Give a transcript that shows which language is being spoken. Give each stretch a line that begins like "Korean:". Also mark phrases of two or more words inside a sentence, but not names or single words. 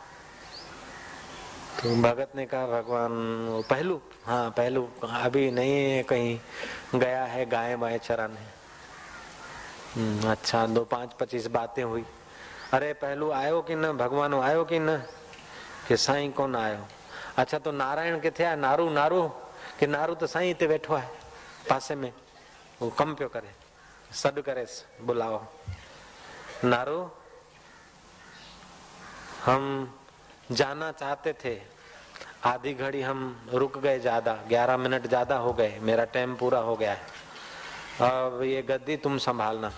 Hindi: तो भगत ने कहा भगवान पहलू, हाँ पहलू अभी नहीं है, कहीं गया है गाय वाय चराने। अच्छा 2-5-25 बातें हुई।
Sindhi: अरे पहलू आयो कि न, भगवान आयो कि न? कि साईं कोन आयो। अच्छा तो नारायण किथे आहे? नारू नारू कि नारू तो साईं हिते वेठो आहे पासे में, वो कम पियो करे, सॾु करे बुलाओ।
Hindi: नारू हम जाना चाहते थे, आधी घड़ी हम रुक गए, ज्यादा 11 मिनट ज्यादा हो गए, मेरा टाइम पूरा हो गया है, अब ये गद्दी तुम संभालना।